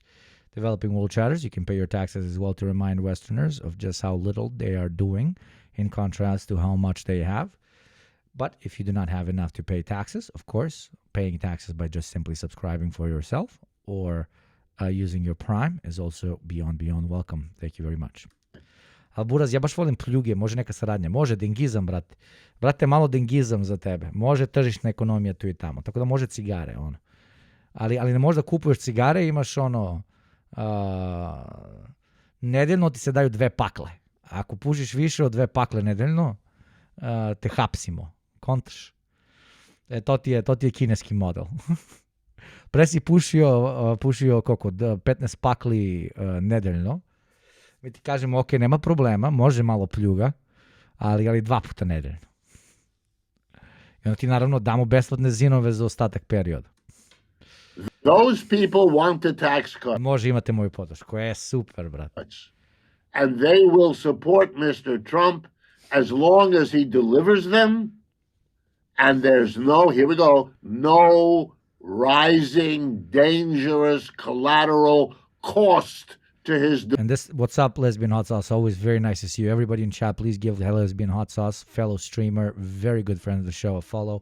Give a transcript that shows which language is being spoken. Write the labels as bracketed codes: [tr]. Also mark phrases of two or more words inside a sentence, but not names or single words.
[en] Developing world chatters, you can pay your taxes as well to remind Westerners of just how little they are doing in contrast to how much they have. But if you do not have enough to pay taxes, of course, paying taxes by just simply subscribing for yourself or using your Prime is also beyond welcome. Thank you very much. [sr] Ali Buraz, ja baš volim pljuge, može neka saradnja, može dengizam, brate. Brate, malo dengizam za tebe. Može tržišna ekonomija tu i tamo. Tako da može cigare, ono. Ali ne možda kupuješ cigare, imaš ono... nedeljno ti se daju 2 pakle. Ako pušiš više od 2 pakle nedeljno, te hapsimo. Kontaš? To ti je kineski model. Pre si pušio koliko? 15 pakli nedeljno. Mi ti kažemo, ok, nema problema, može malo pljuga, ali 2 puta nedeljno. I onda ti naravno damo besplatne zinove za ostatak perioda. [en] Those people want the tax cut. [sr] Može, imate moju podršku. Super, brate. [en] And they will support Mr. Trump as long as he delivers them. And there's no rising, dangerous, collateral cost to his... And this, what's up, Lesbian Hot Sauce? Always very nice to see you. Everybody in chat, please give Lesbian Hot Sauce, fellow streamer, very good friend of the show, a follow.